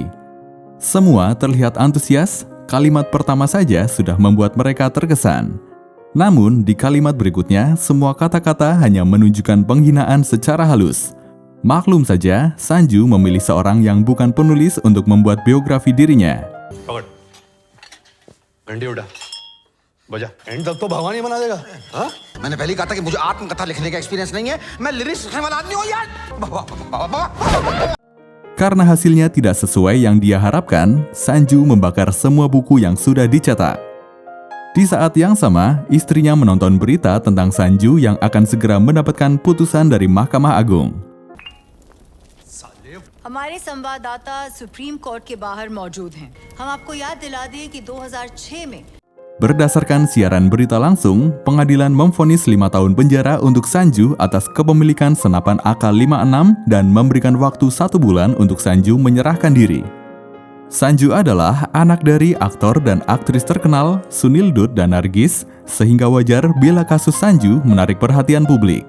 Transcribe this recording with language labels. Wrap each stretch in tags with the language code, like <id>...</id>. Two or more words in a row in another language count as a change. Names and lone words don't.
<id>Semua terlihat antusias, kalimat pertama saja sudah membuat mereka terkesan. Namun di kalimat berikutnya semua kata-kata hanya menunjukkan penghinaan secara halus. Maklum saja, Sanju memilih seorang yang bukan penulis untuk membuat biografi dirinya.</id> <hi>पकड़ घंटी उड़ा बजा एंड तक तो भगवान ही बना देगा हाँ? मैंने पहले ही कहा था कि मुझे आत्मकथा लिखने का एक्सपीरियंस नहीं है। मैं लिरिक्स लिखने वाला आदमी हूँ यार।</hi> <id>Karena hasilnya tidak sesuai yang dia harapkan, Sanju membakar semua buku yang sudah dicetak. Di saat yang sama, istrinya menonton berita tentang Sanju yang akan segera mendapatkan putusan dari Mahkamah Agung.</id> <hi>हमारे संवाददाता सुप्रीम कोर्ट के बाहर मौजूद हैं। हम आपको याद दिला दें कि 2006 में</hi> <id>Berdasarkan siaran berita langsung, pengadilan memvonis 5 tahun penjara untuk Sanju atas kepemilikan senapan AK-56 dan memberikan waktu 1 bulan untuk Sanju menyerahkan diri. Sanju adalah anak dari aktor dan aktris terkenal Sunil Dutt dan Nargis, sehingga wajar bila kasus Sanju menarik perhatian publik.</id>